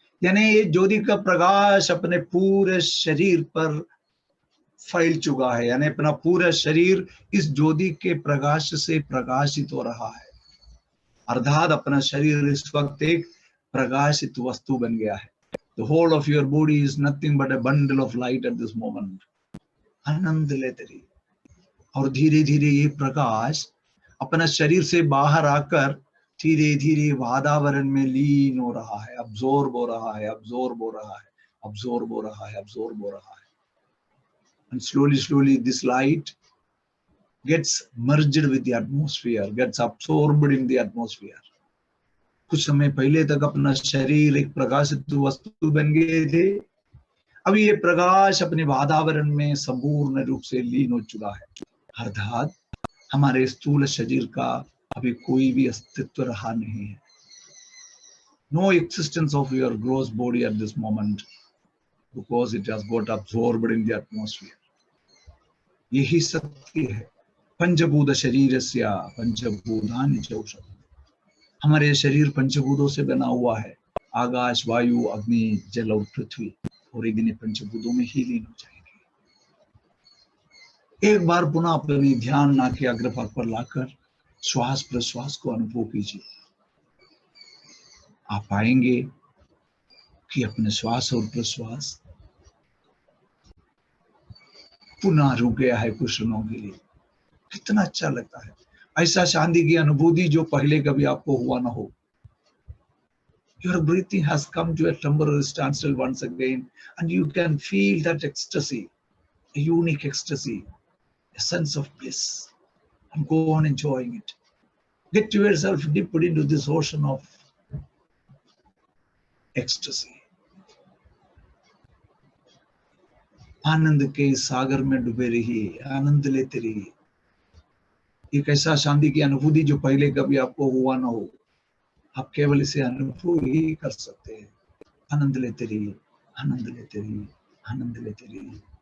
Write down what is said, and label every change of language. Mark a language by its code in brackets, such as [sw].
[hi] यानी ये ज्योति का प्रकाश अपने पूरे शरीर पर फैल चुका है, यानी अपना पूरा शरीर इस ज्योति के प्रकाश से प्रकाशित हो रहा है। अर्थात अपना शरीर इस वक्त एक प्रकाशित वस्तु बन गया है। [en] The whole of your body is nothing but a bundle of light at this moment. [hi] आनंद लेते रहिए, और धीरे धीरे ये प्रकाश अपना शरीर से बाहर आकर धीरे धीरे वातावरण में लीन हो रहा है, अब्सॉर्ब हो रहा है, अब्सॉर्ब हो रहा है, अब्सॉर्ब हो रहा है, अब्सॉर्ब हो रहा है। [en] And slowly this light gets merged with the atmosphere, gets absorbed in the atmosphere. [hi] कुछ समय पहले तक अपना शरीर एक प्रकाशित वस्तु बन गए थे, अभी ये प्रकाश अपने वातावरण में संपूर्ण रूप से लीन हो चुका है। अर्थात हमारे स्थूल शरीर का अभी कोई भी अस्तित्व रहा नहीं है। [en] No existence of your gross body at this moment, because it has got absorbed in the atmosphere. [hi] यही सत्य है। [sa] पंचभूत शरीरस्य पंचभूतानि च औषधम्। [hi] हमारे शरीर पंचभूतों से बना हुआ है, आकाश, वायु, अग्नि, जल और पृथ्वी, और एक दिन पंचभूतों में ही लीन हो जाएंगे। एक बार पुनः अपने ध्यान नाक के अग्रभाग पर लाकर श्वास प्रश्वास को अनुभव कीजिए। आप पाएंगे कि अपने श्वास और प्रश्वास पुनः रुक गया है कुछ क्षणों के लिए। कितना अच्छा लगता है, ऐसा शांति की अनुभूति जो पहले कभी आपको हुआ ना हो। [en] Your breathing has come to a temporary standstill once again, and you can feel that ecstasy, a unique ecstasy, a sense of bliss, and go on enjoying it. Get yourself dipped into this ocean of ecstasy. [hi] आनंद के सागर में डूबे रहिए, आनंद लेते रहिए। एक ऐसा शांति की अनुभूति जो पहले कभी आपको हुआ ना हो, आप केवल इसे अनुभव ही कर सकते हैं। आनंद लेते रहिए, आनंद लेते रहिए, आनंद लेते रहिए।